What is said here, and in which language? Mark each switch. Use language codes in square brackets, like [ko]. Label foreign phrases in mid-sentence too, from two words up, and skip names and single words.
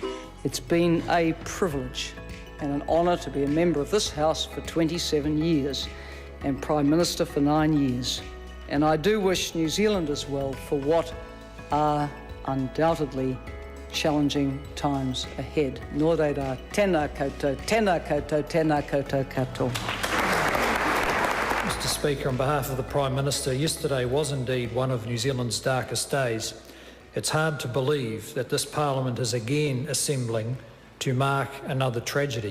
[en] It's been a privilege and an honour to be a member of this House for 27 years and Prime Minister for 9 years. And I do wish New Zealanders well for what are undoubtedly challenging times ahead. [mi] Nō reira, tēnā koutou, tēnā koutou, tēnā koutou katoa. [en] Mr. Speaker, on behalf of the Prime Minister, yesterday was indeed one of New Zealand's darkest days. It's hard to believe that this Parliament is again assembling to mark another tragedy.